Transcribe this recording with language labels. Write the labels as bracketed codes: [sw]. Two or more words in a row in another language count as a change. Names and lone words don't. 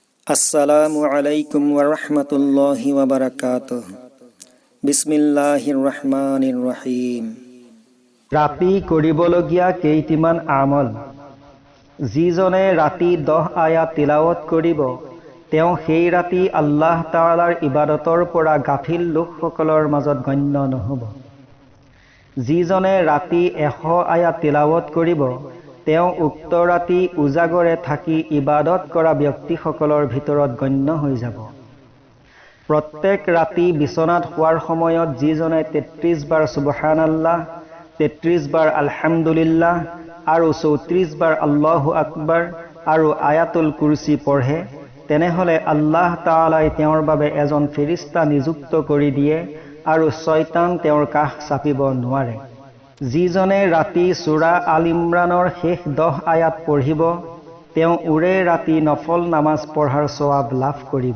[ar] السلام عليكم ورحمة الله وبركاته. بسم الله الرحمن الرحيم. [as] ৰাতি কৰিবলগীয়া কেইটিমান আমল। যিজনে ৰাতি 10 আয়াত তিলাৱত কৰিব, তেওঁ সেই ৰাতি আল্লাহ তাআলাৰ ইবাদতৰ পৰা গাফিল লোকসকলৰ মাজত গণ্য নহ'ব। যিজনে ৰাতি 100 আয়াত তিলাৱত কৰিব, তেওঁ উক্ত ৰাতি উজাগৰে থাকি ইবাদত কৰা ব্যক্তিসকলৰ ভিতৰত গণ্য হৈ যাব। প্ৰত্যেক ৰাতি বিচনাত শোৱাৰ সময়ত যিজনে 33 বাৰ সুবহানাল্লাহ, 33 বাৰ আলহামদুলিল্লাহ আৰু 34 বাৰ [ar] الله أكبر [as] আৰু আয়াতুল কুৰচি পঢ়ে, তেনেহলে আল্লাহ তাআলাই তেওঁৰ বাবে এজন ফেৰিস্তা নিযুক্ত কৰি দিয়ে আৰু শয়তান তেওঁৰ কাষ চাপিব নোৱাৰে। যিজনে ৰাতি সূৰা আল ইমৰানৰ শেষ 10 আয়াত পঢ়িব, তেওঁ উৰে ৰাতি নফল নামাজ পঢ়াৰ সৱাব লাভ কৰিব।